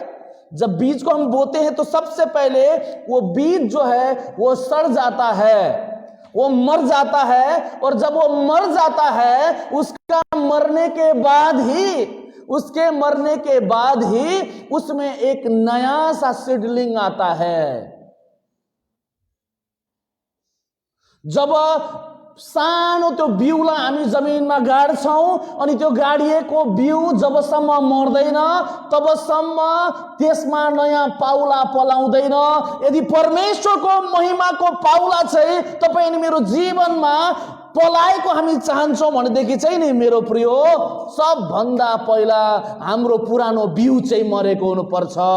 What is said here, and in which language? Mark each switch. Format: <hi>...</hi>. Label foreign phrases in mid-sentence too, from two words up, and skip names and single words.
<hi>जब बीज को हम बोते हैं तो सबसे पहले वो बीज जो है वो सड़ जाता है, वो मर जाता है, और जब वो मर जाता है उसके मरने के बाद ही उसमें एक नया सा सीडलिंग आता है।</hi> <ne>जब सानो त्यो बिउलाई हामी जमिनमा गाड्छौं अनि त्यो गाडिएको बिउ जबसम्म मर्दैन तबसम्म त्यसमा नयाँ पाउला पलाउँदैन। यदि परमेश्वरको महिमाको पाउला चाहिँ तपाईं अनि मेरो जीवनमा पलाएको हामी चाहन्छौं भनेदेखि चाहिँ नि मेरो प्रियो, सबभन्दा पहिला हाम्रो पुरानो बिउ चाहिँ मरेको हुनुपर्छ।</ne>